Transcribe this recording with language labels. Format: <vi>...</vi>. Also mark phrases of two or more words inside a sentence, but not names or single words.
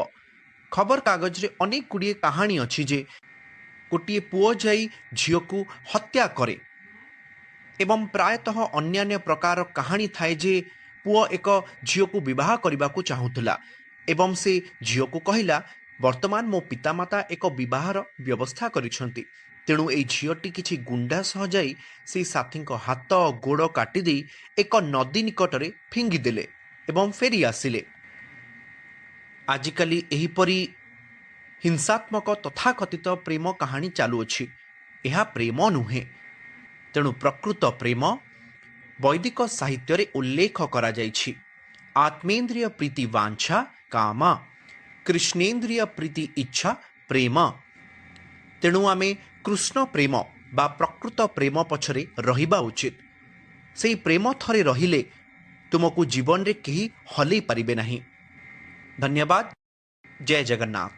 <or>ଖବର କାଗଜ ରେ ଅନେକ ଗୁଡ଼ିଏ କାହାଣୀ ଅଛି ଯେ ଗୋଟେ ପୁଅ ଯାଇ ଝିଅ କୁ ହତ୍ୟା କରେ ଏବଂ ପ୍ରାୟତଃ ଅନ୍ୟାନ୍ୟ ପ୍ରକାର କାହାଣୀ ଥାଏ ଯେ ପୁଅ ଏକ ଝିଅ କୁ ବିବାହ କରିବାକୁ ଚାହୁଁଥିଲା ଏବଂ ସେ ଝିଅ କୁ କହିଲା ବର୍ତ୍ତମାନ ମୋ ପିତାମାତା ଏକ ବିବାହର ବ୍ୟବସ୍ଥା କରିଛନ୍ତି ତେଣୁ ଏଇ ଝିଅଟି କିଛି ଗୁଣ୍ଡା ସହ ଯାଇ ସେ ସାଥୀଙ୍କ ହାତ ଗୋଡ଼ କାଟି ଦେଇ ଏକ ନଦୀ ନିକଟରେ ଫିଙ୍ଗି ଦେଲେ ଏବଂ ଫେରି ଆସିଲେ। ଆଜିକାଲି ଏହିପରି ହିଂସାତ୍ମକ ତଥାକଥିତ ପ୍ରେମ କାହାଣୀ ଚାଲୁଅଛି। ଏହା ପ୍ରେମ ନୁହେଁ। ତେଣୁ ପ୍ରକୃତ ପ୍ରେମ ବୈଦିକ ସାହିତ୍ୟ ରେ ଉଲ୍ଲେଖ କରା ଯାଇଛି।</or> <bn>আত্মেন্দ্রিয় প্রীতি বাঞ্ছা কাম, কৃষ্ণেন্দ্রিয় প্রীতি ইচ্ছা প্রেম।</bn> <or>ତେଣୁ ଆମେ କୃଷ୍ଣ ପ୍ରେମ ବା ପ୍ରକୃତ ପ୍ରେମ ପଛରେ ରହିବା ଉଚିତ। ସେଇ ପ୍ରେମ ଥରେ ରହିଲେ ତୁମକୁ ଜୀବନ ରେ କେହି ହଲାଇ ପାରିବେ ନାହିଁ। ଧନ୍ୟବାଦ। ଜୟ ଜଗନ୍ନାଥ।</or>